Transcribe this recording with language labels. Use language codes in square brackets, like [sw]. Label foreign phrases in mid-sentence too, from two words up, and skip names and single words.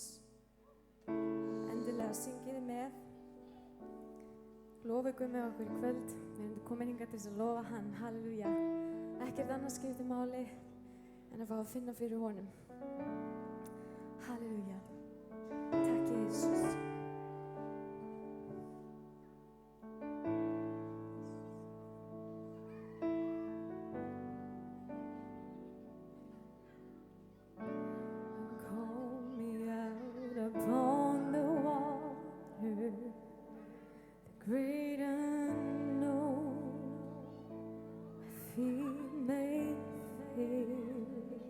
[is] Endilega syngið þið með. Lofið Guð með okkur í kvöld. Við erum komin hingað til þess að lofa hann. Halleluja. Ekkert annað skiptir máli en að fá að finna fyrir honum. Halleluja. Takk Jesus. [en] Call me out upon the water, the great unknown, my feet may fail,